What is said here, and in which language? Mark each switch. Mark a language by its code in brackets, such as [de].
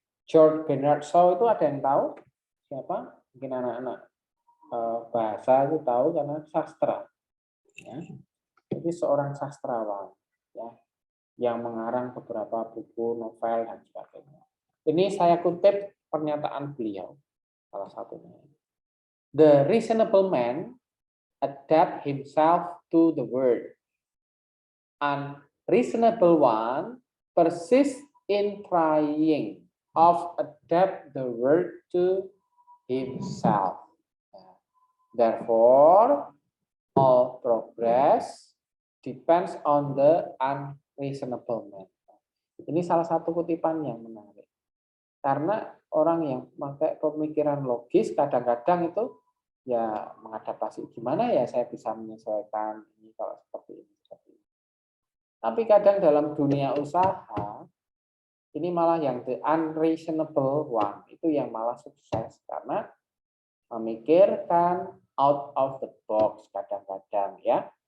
[id] George Bernard Shaw itu ada yang tahu siapa? Mungkin anak-anak bahasa itu tahu karena sastra. Ya. Jadi seorang sastrawan ya, yang mengarang beberapa buku, novel dan sebagainya. Ini saya kutip pernyataan beliau salah satunya. [en] The reasonable man adapt himself to the world. Unreasonable one persists in trying of adapt the world to himself. Therefore, all progress depends on the unreasonable man. [id] Ini salah satu kutipan yang menarik. Karena orang yang pakai pemikiran logis kadang-kadang itu ya mengadaptasi, gimana ya saya bisa menyesuaikan ini kalau seperti ini. Tapi kadang dalam dunia usaha ini malah yang [en] the unreasonable one [id] itu yang malah sukses karena memikirkan [en] out of the box [id] kadang-kadang ya.